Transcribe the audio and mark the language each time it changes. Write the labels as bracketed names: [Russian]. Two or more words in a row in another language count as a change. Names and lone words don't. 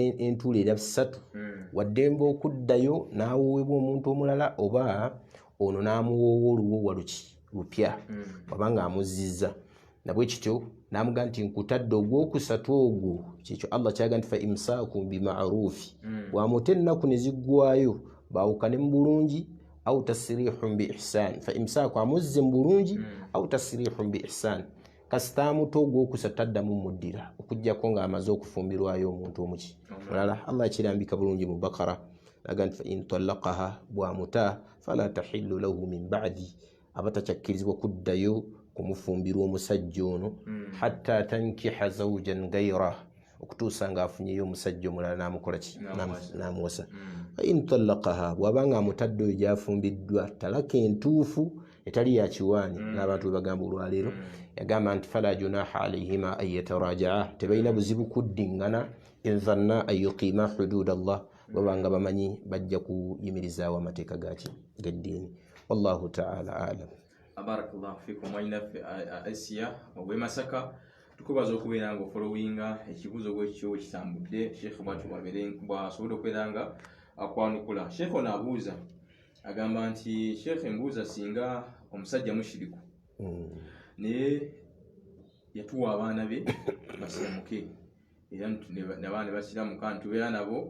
[Ganda] entuula era 3 waddembe okuddayo n'awoowebwa omuntu omulala oba ono n'amuwoowa oluwoowa lupya wabanga amuzizza nabwe kityo n'amuga nti nkutadde ogwokusatu ogwo kyekyo Allah kyaga nti [Arabic] فإمساك بمعروف [Ganda] bw'amuta ennaku ne ziggwayo baawukane mu bulungi [Arabic] أو تسريح بإحسان. فإمساك [Ganda] amuzze mu bulungi [Arabic] أو تسريح بإحسان. [Ganda] Kasita amuta ogwokusatu addamu muddira okuggyako ng'amaze okufumbirwayo omuntu omuki mulala. Allah akirambika bulungi mu Bakara aga nti [Arabic] فإن طلقها [Ganda] bw'amuta [Arabic] فلا تحل له من بعد [Ganda] abatakakkirizibwa kuddayo kumufumbirwa omusajja ono [Arabic] حتى تنكح زوجا غير [Ganda] okutuusa ng'afunyeyo omusajja omulala n'amukola ki n'amuwasa. [Arabic] فإن طلقها [Ganda] bw'abanga amutadde oyo gy'afumbiddwa talaka entuufu etali ya kiwaani n'abantu bwe bagamba olwaleero yagamba nti [Arabic] فلا جناح عليهما أن يتراجعا [Ganda] tebalina buzibu kuddingana [Arabic] إن ظنا أن يقيما حدود الله [Ganda] babanga bamanyi bajja kuyimirizaawo amateeka g'eddiini. [Arabic] والله تعالى أعلم. بارك الله فيكم [Ganda] mwinaffe Asiya obwe Masaka tukubaza okubeera nga ofolowinga ekibuzo bwekyo kitambudde Sheikh bwatyo bwasobodde okubeera nga akwanukula. Sheikh ono abuuza agamba nti Sheikh mbuuza singa omusajja mushiriku naye yatuwa abaana be basiramuke era n'abaana basiramu kandi tubeera nabo.